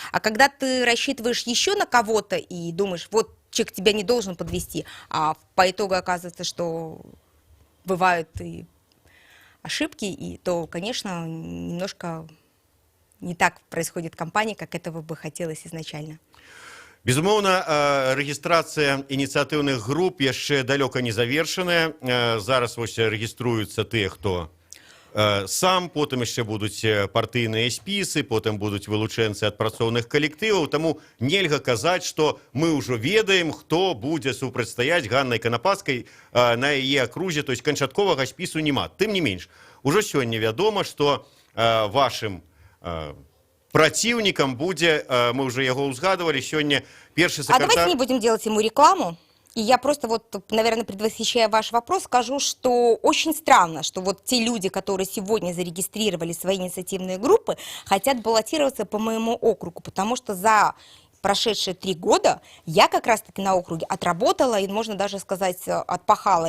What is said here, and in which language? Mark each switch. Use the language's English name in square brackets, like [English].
[Russian] А когда ты рассчитываешь еще на кого-то и думаешь, вот человек тебя не должен подвести, а по итогу оказывается, что бывают и ошибки, и то, конечно, немножко не так происходит кампания, как этого бы хотелось изначально. [Belarusian] Безумоўна, рэгістрацыя ініцыятыўных груп яшчэ далёка не завершаная. Зараз вось рэгіструюцца тыя, хто сам, потым яшчэ будуць партыйныя спісы, потым будуць вылучэнцы ад працоўных калектываў, таму нельга казаць, што мы ўжо ведаем, хто будзе супрацьстаяць Ганнай Канапацкай на яе акрузе, то есть канчатковага спісу няма. Тым не менш, ужо сёння вядома, што вашым праціўнікам будзе, мы уже яго узгадывали, сёння першы сакратар... [Russian] А давайте не будем делать ему рекламу. И я просто наверное, предвосхищая ваш вопрос, скажу, что очень странно, что вот те люди, которые сегодня зарегистрировали свои инициативные группы, хотят баллотироваться по моему округу, потому что за прошедшие 3 года я как раз-таки на округе отработала и, можно даже сказать, отпахала.